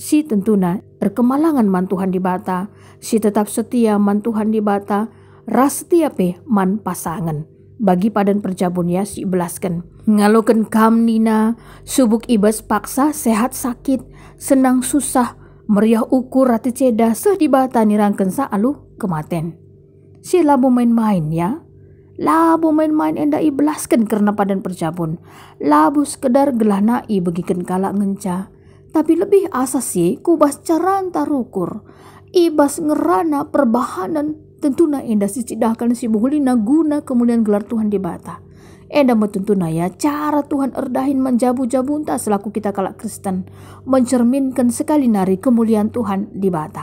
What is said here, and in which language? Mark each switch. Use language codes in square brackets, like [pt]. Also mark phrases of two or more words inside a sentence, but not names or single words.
[btx] si tentuna erkemalangan man Tuhan di bata, si tetap setia man Tuhan di bata, ras setia pe man pasangan. Bagi padan perjabun ya si belaskan. Ngaloken kam nina, subuk ibas paksa [id] sehat sakit, senang susah, [btx] meriah ukur rati ceda seh di bata nirangken sa alu kematen. Si labu main-main ya. Labu main-main enda ibelaskan karena padan perjabun. Labu sekedar gelah nai begiken kalak ngenca. Tapi lebih asas sih kubas caran tarukur. Ibas ngerana perbahanan tentuna enda sicidahkan si buhulina guna kemuliaan gelar Tuhan di bata. Enda metentuna ya cara Tuhan erdahin menjabu-jabunta selaku kita kalak Kristen. Mencerminkan sekali nari kemuliaan Tuhan di bata.